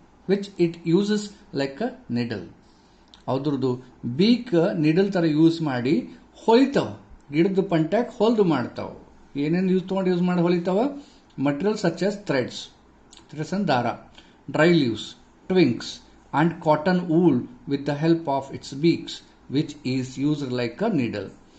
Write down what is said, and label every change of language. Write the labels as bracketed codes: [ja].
[en] Which it uses like a needle. [kn] ಅದ್ರದ್ದು beak needle ತರ use ಮಾಡಿ ಹೊಲಿತಾವ, ಗಿಡದ ಪಂಟ್ಯಾಗ ಹೊಲ್ದು ಮಾಡ್ತಾವ. ಏನೇನು ಯೂಸ್ ಮಾಡಿ ಹೊಲಿತಾವ? [en] Materials such as threads and dara, dry leaves, twigs and cotton wool with the help of its beaks, which is used like a needle.